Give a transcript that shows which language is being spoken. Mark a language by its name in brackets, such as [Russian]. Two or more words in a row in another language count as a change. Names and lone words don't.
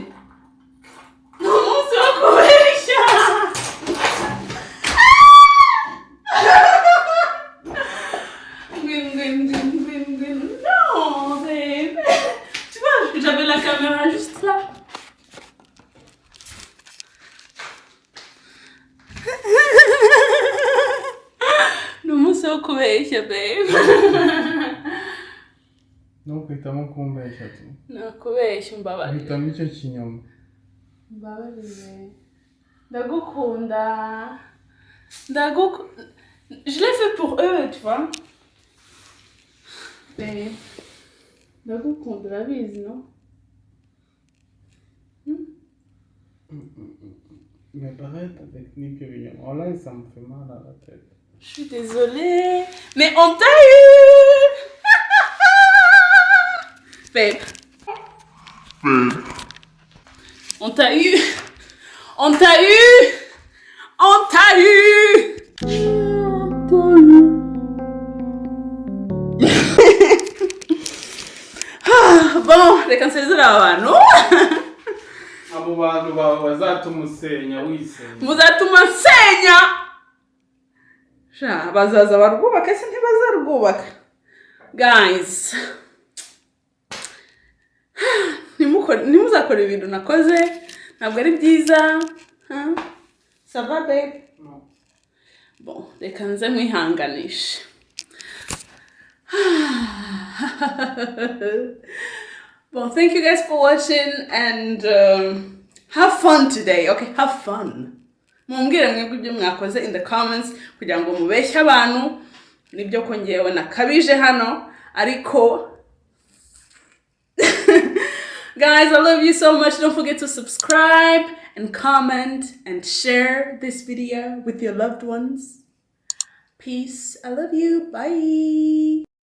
[French] Non, mon c'est encore Non, babe. Tu vois, j'avais la caméra juste là. Non, c'est encore babe. Donc, [Kinyarwanda] uhitamo kumbeshya tu. Nakubeshya mbabarira. Uhitamo icyo kinyoma. Mbabarira. Ndagukunda. [French] Je l'ai fait pour eux, tu vois. [Kinyarwanda] Mais ndagukunda urabizi, [French] non? Mais arrête avec Nick Vignon. Oh là, ça me fait mal à la tête. Je suis désolée. Mais on t'a eu! Babe. On t'a eu! On t'a eu! On t'a eu! Bon, [Kinyarwanda] reka nsezere abantu. Abo bantu bawe bazatuma usenya wisenya. Muzatuma nsenya. Sha bazaza barwubaka se ntibazarwubaka. Guys. Nimuzakora ibintu nakoze ntabwo ari byiza. [French] Ça va babe? Non. Bon, [Kinyarwanda] reka nze mwihanganishe. [English] Well, thank you guys for watching and have fun today. Okay, have fun. [Kinyarwanda] Mumbwire mwebwe ibyo mwakoze [English] in the comments [Kinyarwanda] kugira ngo mubeshye abantu nibyo ko ngewe nakabije hano ariko guys, [English] I love you so much. Don't forget to subscribe and comment and share this video with your loved ones. Peace. I love you. Bye.